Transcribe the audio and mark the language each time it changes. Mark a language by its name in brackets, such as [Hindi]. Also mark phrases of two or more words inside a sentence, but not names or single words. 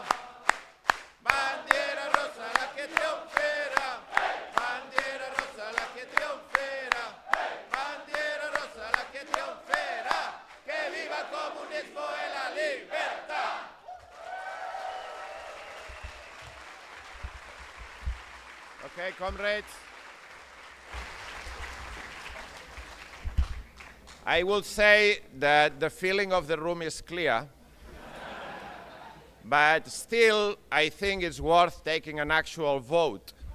[Italian] Bandiera rossa la che trionferà. Bandiera rossa la che trionferà. Bandiera rossa la che trionferà. [Spanish] Que viva el comunismo [Italian] e la libertà. [English] Okay, comrades. I will say that the feeling of the room is clear, but still I think it's worth taking an actual vote.